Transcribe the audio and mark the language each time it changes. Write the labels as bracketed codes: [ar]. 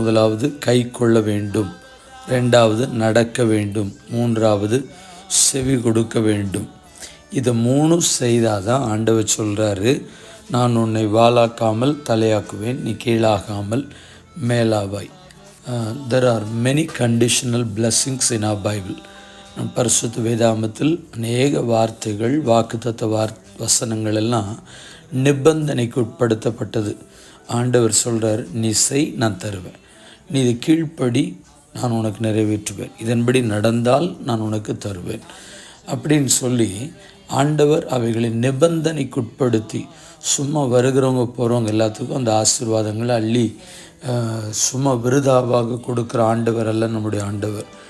[ta] முதலாவது கை கொள்ள வேண்டும், ரெண்டாவது நடக்க வேண்டும், மூன்றாவது செவி கொடுக்க வேண்டும். இதை மூணு செய்தால் தான் ஆண்டவர் சொல்கிறாரு, நான் உன்னை வாலாக்காமல் தலையாக்குவேன், நீ கீழாகாமல் மேலாவாய். [en] There are many conditional blessings in our Bible. [ta] நம் பரிசுத்த வேதாகமத்தில் அநேக வார்த்தைகள், வாக்குத்தத்த வசனங்கள் எல்லாம் நிபந்தனைக்கு உட்படுத்தப்பட்டது. ஆண்டவர் சொல்கிறார், நீ செய், நான் தருவேன், நீ இது கீழ்ப்படி, நான் உனக்கு நிறைவேற்றுவேன், இதன்படி நடந்தால் நான் உனக்கு தருவேன் அப்படின்னு சொல்லி ஆண்டவர் அவைகளை நிபந்தனைக்குட்படுத்தி சும்மா வருகிறவங்க போகிறவங்க எல்லாத்துக்கும் அந்த ஆசீர்வாதங்களை அள்ளி சும்மா விருதாவாக கொடுக்குற ஆண்டவர் அல்ல நம்முடைய ஆண்டவர்.